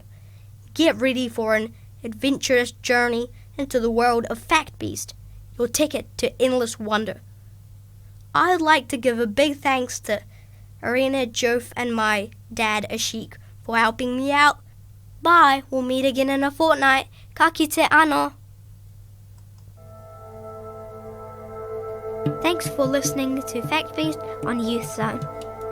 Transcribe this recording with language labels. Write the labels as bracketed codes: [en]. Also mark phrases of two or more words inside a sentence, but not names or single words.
[en] Get ready for an adventurous journey into the world of Factbeast, your ticket to endless wonder. I'd like to give a big thanks to Arena, Jove, and my dad Ashik for helping me out. Bye, we'll meet again in a fortnight. [mi] Ka kite ano. [en] Thanks for listening to Factbeast on Youth Zone.